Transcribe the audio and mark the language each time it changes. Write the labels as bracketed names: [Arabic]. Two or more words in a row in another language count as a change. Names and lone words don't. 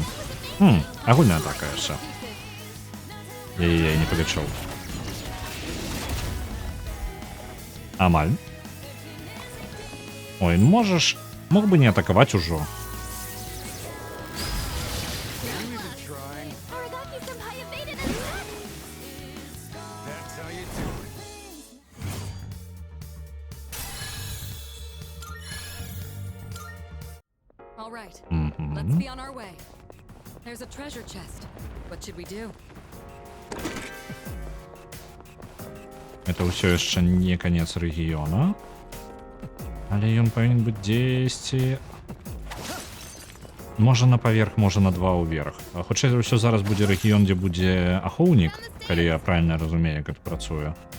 [Belarusian] Агульная атака яшчэ. Я не палічыў. Амаль. Ой, мог бы не атакаваць ужо. [English] trying. Aragaki-senpai evaded an attack! That's how you do it. All right, Мгм. let's be on our way. There's a treasure chest. What should we do? [Belarusian] Это ўсё яшчэ не канец рэгіёна. Але ён павінен быць дзесьці... Можа на паверх, можа на 2 ўверх. А хутчэй за ўсё зараз будзе рэгіён, дзе будзе ахоўнік, калі я правільна разумею, як это працуе.